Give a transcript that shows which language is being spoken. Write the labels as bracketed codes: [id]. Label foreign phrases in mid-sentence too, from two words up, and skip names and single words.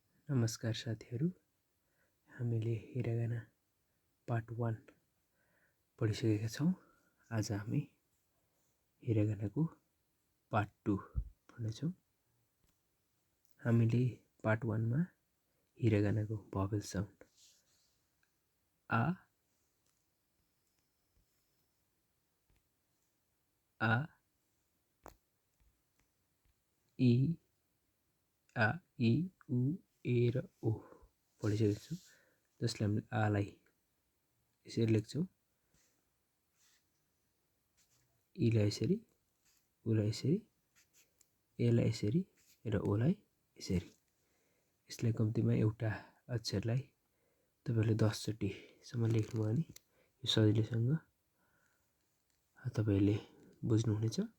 [ne] नमस्कार साथीहरू, हामीले हिरागाना पार्ट 1 पढिसकेका छौँ। आज हामी हिरागानाको पार्ट 2 पढ्नेछौँ। हामीले पार्ट 1 मा हिरागानाको [en] vowel sound [ne] आ इ आ इ उ ए र ओ पढिसकेका छौँ, जसले हामीले आलाई यसरी लेख्छौँ, इलाई यसरी, उलाई यसरी, एलाई यसरी र ओलाई यसरी। यसलाई कम्तीमा एउटा अक्षरलाई तपाईले 10 चोटिसम्म लेख्नुभयो भने यो सजिलैसँग तपाईले बुझ्नुहुनेछ।